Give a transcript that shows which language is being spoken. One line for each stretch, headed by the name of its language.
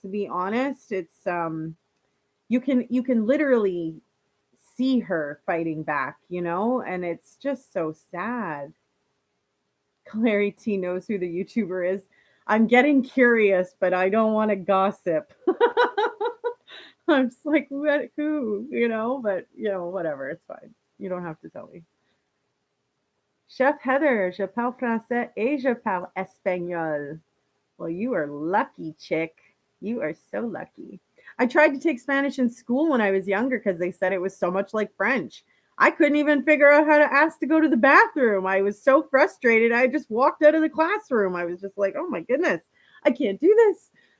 English: To be honest, it's you can literally see her fighting back, and it's just so sad. Clary T knows who the YouTuber is. I'm getting curious, but I don't want to gossip. I'm just like, what, who, but whatever, it's fine. You don't have to tell me.
French: Chef Heather, je parle français et je parle espagnol.
English: Well, you are lucky, chick. You are so lucky. I tried to take Spanish in school when I was younger because they said it was so much like French. I couldn't even figure out how to ask to go to the bathroom. I was so frustrated. I just walked out of the classroom. I was just like, oh my goodness, I can't do this.